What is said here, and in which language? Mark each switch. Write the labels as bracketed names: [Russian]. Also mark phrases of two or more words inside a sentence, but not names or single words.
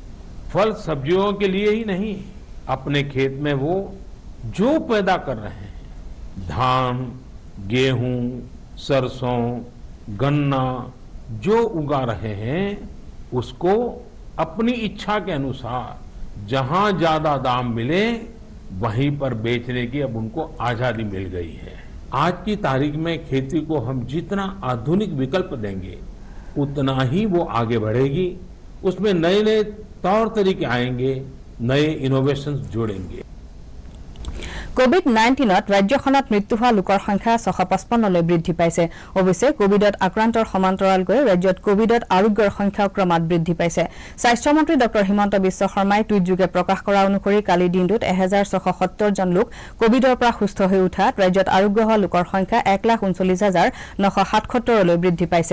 [Hindi] फल सब्जियों के लिए ही नहीं, अपने खेत में वो जो पैदा कर रहे हैं, धान, गेहूं, सरसों, गन्ना जो उगा रहे हैं, उसको अपनी इच्छा के अनुसार जहां ज्यादा दाम मिले वहीं पर बेचने की अब उनको आजादी मिल गई है। आज की तारीख में खेती को हम जितना आधुनिक विकल्प देंगे उतना ही वो आगे बढ़ेगी। उसमें नए नए तौर तरीके आएंगे, नए इनोवेशंस जोड़ेंगे। [Assamese] কোভিড-19ত ৰাজ্যখনত মৃত্যু হোৱা লোকৰ সংখ্যা 655লৈ বৃদ্ধি পাইছে। অৱশ্যে কোভিডত আক্ৰান্তৰ সমান্তৰালকৈ ৰাজ্যত কোভিডত আৰোগ্যৰ সংখ্যাও ক্ৰমাৎ বৃদ্ধি পাইছে। স্বাস্থ্যমন্ত্ৰী ডক্টৰ হিমন্ত বিশ্ব শৰ্মাই টুইটযোগে প্ৰকাশ কৰা অনুসৰি কালি দিনটোত 1670 জন লোক কোভিডৰ পৰা সুস্থ হৈ উঠাত ৰাজ্যত আৰোগ্য হোৱা লোকৰ সংখ্যা 1,39,977লৈ বৃদ্ধি পাইছে।